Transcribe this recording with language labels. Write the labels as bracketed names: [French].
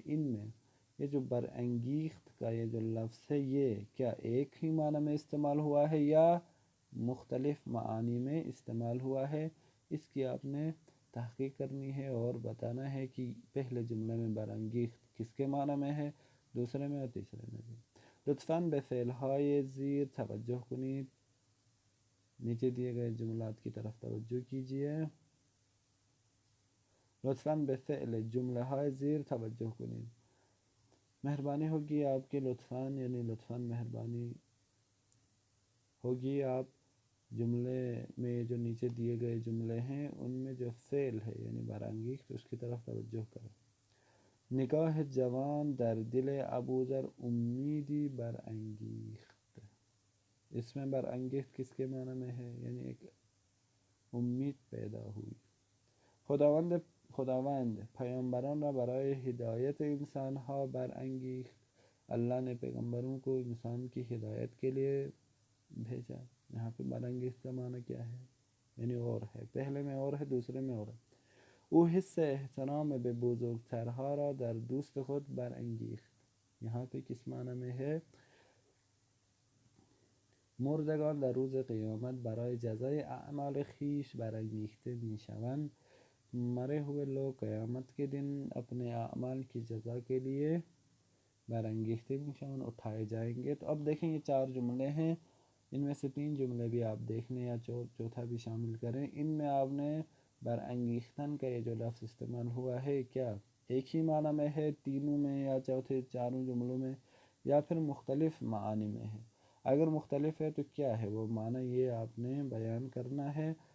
[Urdu] ان میں یہ جو برانگیخت کا یہ جو لفظ ہے یہ کیا ایک ہی معنی میں استعمال ہوا ہے یا مختلف معانی میں استعمال ہوا ہے، اس کی آپ نے تحقیق کرنی ہے اور بتانا ہے کہ پہلے جملے میں برانگیخت کس کے معنی میں ہے، دوسرے میں اور تیسرے میں بھی. [Persian] لطفاً به فعلهای زیر توجہ کنید. [Urdu] نیچے دیے گئے جملات کی طرف توجہ کیجیے. [Persian] لطفاً به فعل جملہ های زیر توجہ کنید. [Urdu] مہربانی ہوگی آپ کے لطفاً یعنی لطفاً مہربانی ہوگی آپ جملے میں جو نیچے دیے گئے جملے ہیں ان میں جو فعل ہے یعنی برانگیخت اس کی طرف توجہ کریں. [Persian] نگاه جوان در دل ابوذر امیدی برانگیخت. [Urdu] اس میں برانگیخت کس کے معنی میں ہے یعنی ایک امید پیدا ہوئی. [Persian] خداوند پیامبران را برای ہدایت انسان ها برانگیخت. [Urdu] اللہ نے پیغمبروں کو انسان کی ہدایت کے لیے بھیجا. یہاں پہ برانگیخت کا معنی کیا ہے یعنی اور ہے، پہلے میں اور ہے دوسرے میں اور ہے. [Persian] او حس احترام به بزرگترها را در دوست خود برانگیخت. [Urdu] یہاں پہ کس معنی میں ہے؟ [Persian] مردگان در روز قیامت برای جزای اعمال خویش برانگیخته میشوند. [Urdu] مرے ہوئے لوگ قیامت کے دن اپنے اعمال کی جزا کے لیے [Persian] برانگیخته میشوند [Urdu] اٹھائے جائیں گے. تو اب دیکھیں یہ 4 جملے ہیں، ان میں سے 3 جملے بھی آپ دیکھ لیں یا چوتھا بھی شامل کریں. ان میں آپ نے برانگیختن کا یہ جو لفظ استعمال ہوا ہے کیا ایک ہی معنی میں ہے تینوں میں یا چوتھے 4 جملوں میں یا پھر مختلف معانی میں ہے؟ اگر مختلف ہے تو کیا ہے وہ معنی یہ آپ نے بیان کرنا ہے.